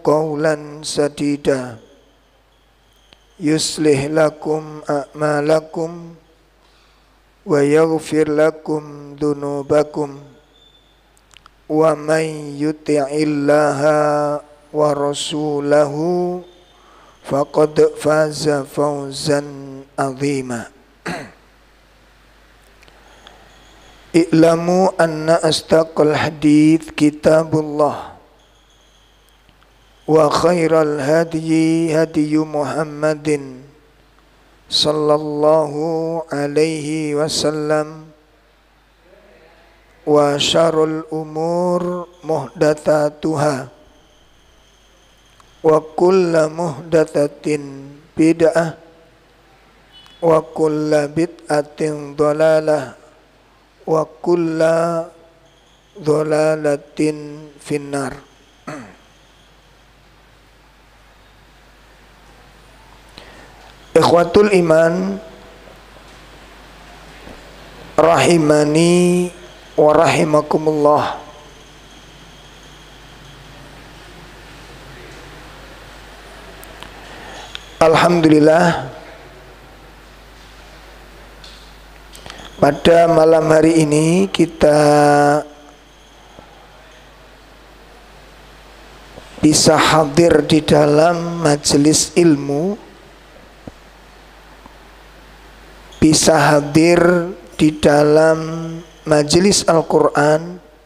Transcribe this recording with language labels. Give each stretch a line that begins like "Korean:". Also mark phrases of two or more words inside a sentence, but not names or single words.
Arabic: قولا سديدا يصلح لكم أعمالكم ويغفر لكم ذنوبكم ومن يطع الله ورسوله فقد فاز فوزا عظيما. اعلموا أن أصدق الحديث كتاب الله وخير الهدي هدي محمد صلى الله عليه وسلم وشر الأمور محدثاتها وكل محدثة بدعة وكل بدعة ضلالة وكل ضلالة في النار. إخوة الإيمان رحمني ورحمكم الله.
Indonesian: Alhamdulillah, pada malam hari ini kita bisa hadir di dalam majelis ilmu, bisa hadir di dalam majelis Al-Quran